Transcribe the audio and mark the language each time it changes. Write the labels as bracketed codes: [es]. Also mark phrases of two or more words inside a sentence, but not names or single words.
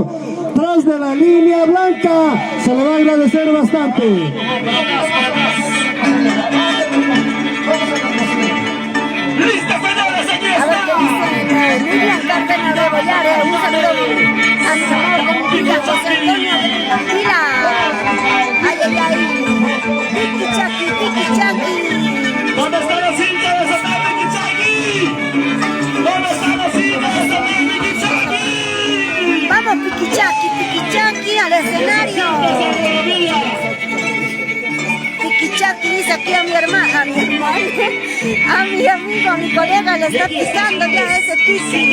[es] Tras de la línea blanca se le va a agradecer bastante. ¡Listo, señores! ¡Aquí A ver qué está! dicen Miriam Carpena de Bollare, un saludo a mi amor con Villa José Antonio de Vila. Ay, ay, ay. Tiki Chaki, Tiki Chaki. ¿Dónde están los hinchas de Santa Piquichaqui? ¿Dónde están los hinchas de Santa Piquichaqui? Vamos, Piquichaki, Piquichaki al escenario. Piquichaki dice aquí a mi hermana, a mi amigo, a mi colega le está pisando ya ese piqui.